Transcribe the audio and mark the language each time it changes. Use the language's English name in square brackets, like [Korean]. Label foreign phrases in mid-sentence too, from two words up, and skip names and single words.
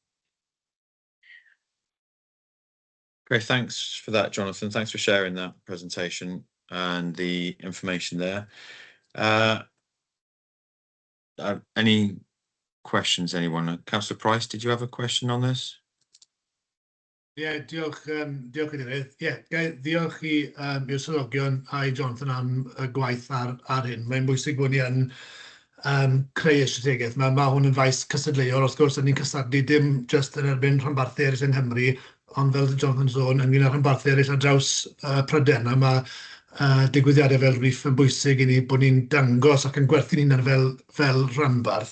[English] Great, thanks for that, Jonathan. Thanks for sharing that presentation and the information there. Any questions, anyone? Councillor Price, did you have a question on this? [Welsh] Diolch Cadeirydd. Diolch i'r swyddogion a i Jonathan am y gwaith ar hyn. Mae'n bwysig bod ni yn creu y strategaeth. Mae hwn yn faes cystadleuol. Wrth gwrs, ni'n cystadlu dim jyst yn erbyn rhanbarthau eraill yng Nghymru, ond fel Jonathan sôn, ynglyn â rhanbarthau eraill ar draws Prydain, a mae digwyddiadau fel Reef yn bwysig i ni bod ni'n dangos ac yn gwerthu'n hunain fel rhanbarth.